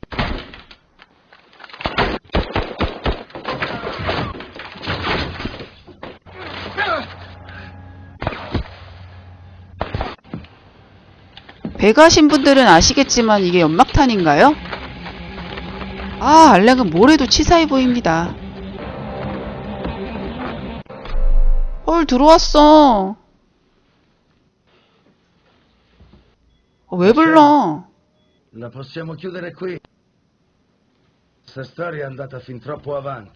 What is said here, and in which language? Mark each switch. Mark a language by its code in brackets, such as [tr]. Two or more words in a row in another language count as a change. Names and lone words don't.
[ko] 배 가신 분들은 아시겠지만 이게 연막탄인가요? 알랭은 뭐래도 치사해 보입니다. 헐, 들어왔어. 왜 불러? [it] La possiamo chiudere qui. Questa storia è andata fin troppo avanti.